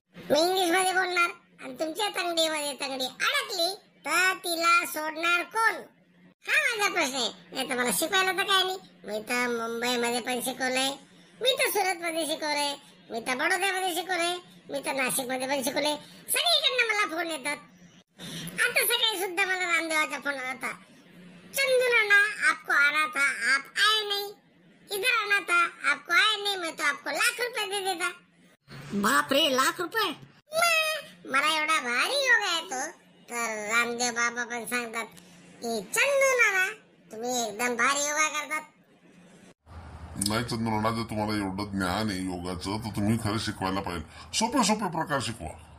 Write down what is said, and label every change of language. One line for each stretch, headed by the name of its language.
Marathi: मी English मध्ये बोलणार आणि तुमच्या तंगडीमध्ये तंगडी अडकली तर तिला सोडणार कोण? हा माझा प्रश्न आहे. नाही तर मला शिकवायला तर काय नाही. मी तर मुंबईमध्ये पण शिकवलंय, मी तर सुरत मध्ये शिकवलंय, मी तर बडोद्यामध्ये शिकवलंय, मी तर नाशिक मध्ये पण शिकवलंय. सगळीकडनं मला फोन येतात. आता सकाळी सुद्धा मला रामदेवाचा फोन होता.
Hindi: चंदुराना, आपको आना था, आप आए नहीं, इधर आना था, आपको आए नहीं, मैं तो आपको ₹1,00,000 दे देता.
Marathi: बाप रे, ₹1,00,000? मला एवढा भारी योगा येतो तर रामदेव बाबा पण सांगतात की चंदुराना, तुम्ही एकदम भारी योगा करतात. नाही चंद्रना, जर तुम्हाला एवढं ज्ञान आहे योगाचं, तर तुम्ही खरं शिकवायला पाहिजे. सोपे सोपे प्रकार शिकवा.